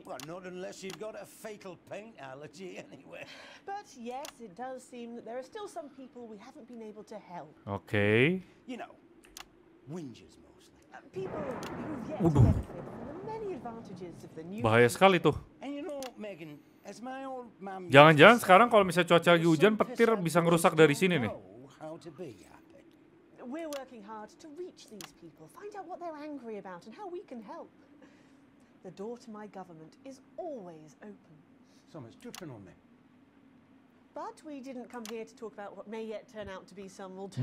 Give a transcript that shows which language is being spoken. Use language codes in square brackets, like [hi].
[en] Well, not unless you've got a fatal paint allergy anyway. But yes, it does seem that there are still some people we haven't been able to help. [id] Oke. [en] You know, whingers mostly. People who've yet to benefit from the many advantages of the new... [id] Bahaya sekali tuh. [en] And you know, Megan, as my old mum [id] Jangan-jangan sekarang kalau misalnya cuaca lagi hujan, petir bisa ngerusak dari sini nih. [en] how to be happy. We're working hard to reach these people, find out what they're angry about and how we can help. The door to my government is always open. Someone's dripping on me. But we didn't come here to talk about what may yet turn out to be some alternative.